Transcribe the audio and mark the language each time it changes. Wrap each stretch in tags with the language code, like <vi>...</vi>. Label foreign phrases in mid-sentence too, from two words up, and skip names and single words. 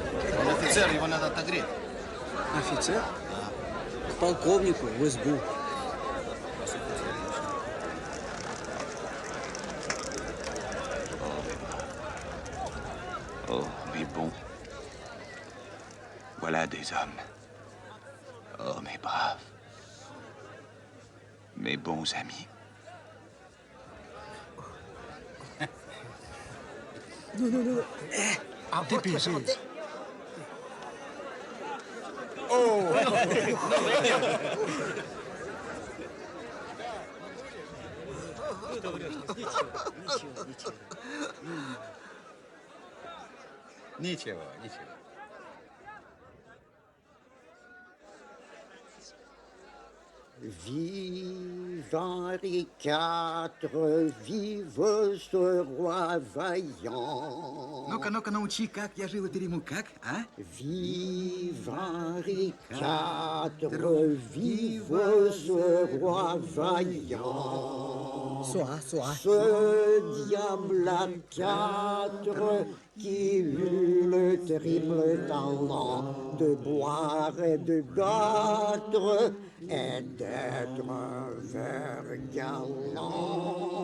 <ru>Он офицер, его надо отогреть. Офицер? К полковнику в избу.</ru> <fr>Oh, mes bons. Voilà des hommes. Oh, mes braves. Mes bons amis.</fr> <ru>Ну. А вот посмотри. Ничего, ничего.</ru> <fr>Vivant les quatre, vive ce roi vaillant.</fr> <ru>Ну-ка, научи, как я жил и перейму, как, а?</ru> <fr>Vivant les quatre, vive ce roi vaillant. Ce diable à quatre qui eut le terrible talent de boire et de battre et d'être un ver galant.</fr>